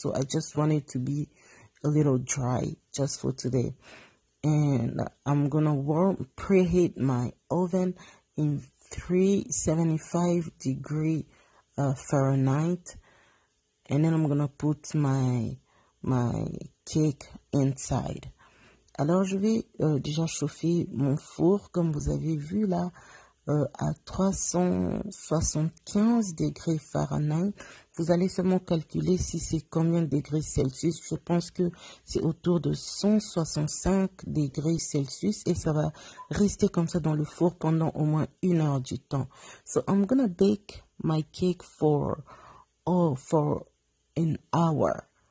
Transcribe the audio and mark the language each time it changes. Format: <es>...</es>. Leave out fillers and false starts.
<en>So I just want it to be a little dry just for today. And I'm gonna preheat my oven in 375 degree Fahrenheit, and then I'm gonna put my cake inside.</en> <fr>Alors je vais déjà chauffer mon four, comme vous avez vu là, à 375 degrés Fahrenheit. Vous allez seulement calculer si c'est combien de degrés Celsius. Je pense que c'est autour de 165 degrés Celsius, et ça va rester comme ça dans le four pendant au moins 1 heure du temps.</fr> <en>So I'm gonna bake my cake for an hour.</en>